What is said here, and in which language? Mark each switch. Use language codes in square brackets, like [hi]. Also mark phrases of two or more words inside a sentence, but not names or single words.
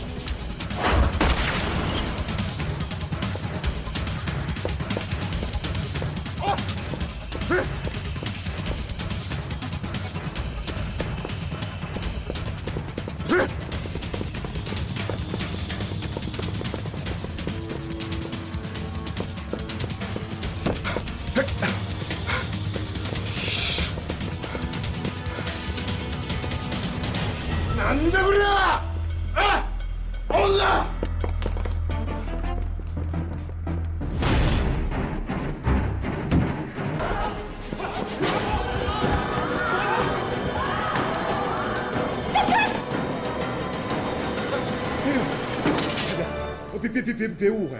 [zh] 是。是。 [ja] なんだこりゃ！ [zh] 哎，猴子！闪开！别误会了，